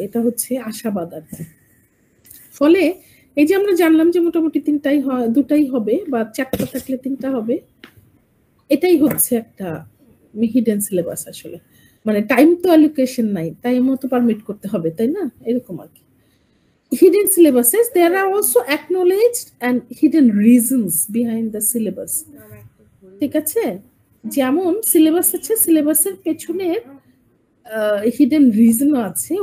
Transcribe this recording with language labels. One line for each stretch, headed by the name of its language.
Bangla: এটা হচ্ছে আশাবাদ আর কি। ফলে এই যে আমরা জানলাম যে মোটামুটি 2টাই হবে, বা 4টা থাকলে 3টা হবে, এটাই হচ্ছে একটা হিডেন সিলেবাস। আসলে মানে টাইম তো অ্যালোকেশন নাই, টাইম মতো পারমিট করতে হবে, তাই না? এরকম আর কি।
English: Hidden syllabuses, there are also acknowledged and hidden reasons behind the syllabus.
Bangla: ঠিক আছে, যেমন সিলেবাস আছে, সিলেবাসের পেছনে হিডেন রিজনও আছে।